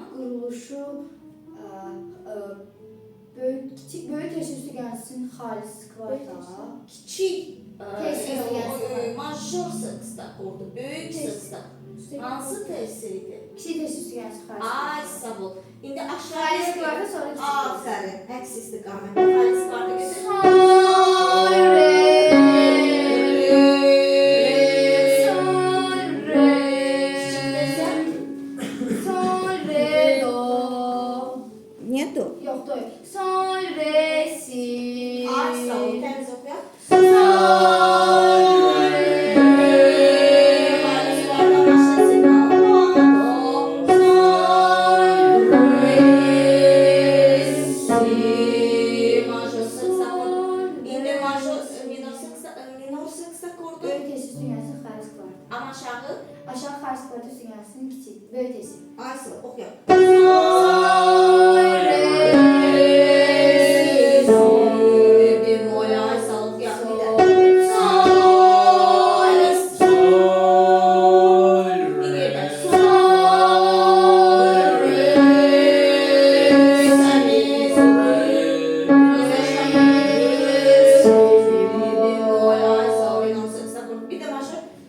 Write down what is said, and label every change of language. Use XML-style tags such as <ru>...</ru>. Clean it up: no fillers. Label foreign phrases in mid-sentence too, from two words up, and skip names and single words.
<az>Quruluşu kiçik böyük ters üstü gəlsin xalis kvarta. Kiçik Tersi yazılır. major sexta akordu, böyük sexta. Hansı tersiydi? Kiçik ters üstü gəlsin xalis. Ay sağ ol. İndi Xalis aşağıya kvarta sonra kiçik. Aferin. Əks istiqamətdə xalis kvarta götür. Sol, re, sol, re, sol, re, do. Niyə do? Yox, do. Sol, re, si. Ay sağ ol. Təmiz oxuyaq. Sol, re. Xalis kvarta başlasın. Do, sol, re, si. Major sexta akordu. İndi minor sexta akordu. Böyük ters üstü gəlsin xalis kvarta. Amma aşağı. Aşağı xalis kvarta üstü gəlsin kiçik. Böyük ters. Ay sağ ol. Oxuyaq. Sol, re, si. Bemol, ay sağ ol. Oxuyaq bir də. Bir də. Bemol, ay sağ ol. Minor sexta akordu. Bir də major.</az>